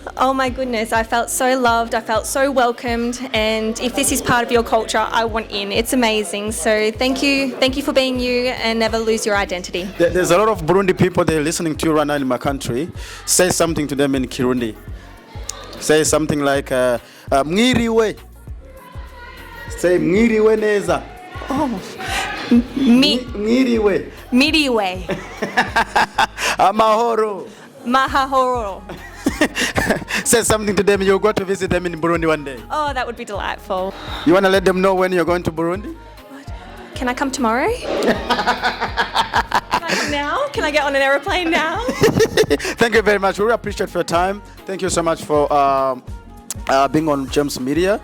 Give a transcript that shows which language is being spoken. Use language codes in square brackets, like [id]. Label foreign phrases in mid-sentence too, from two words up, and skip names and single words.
[en] Oh my goodness, I felt so loved, I felt so welcomed, and if this is part of your culture, I want in. It's amazing. So thank you for being you, and never lose your identity. There's a lot of Burundi people there listening to you right now in my country. Say something to them in Kirundi. Say something like Mwiriwe. Say [rn] Mwiriwe neza. [en] Oh. Mwiriwe. Mwiriwe. Amahoro. Mahahoro. Say something to them. You'll go to visit them in Burundi one day. Oh, that would be delightful. You want to let them know when you're going to Burundi? Can I come tomorrow? Can I come now? Can I get on an aeroplane now? Thank you very much. We really appreciate your time. Thank you so much for being on James Media.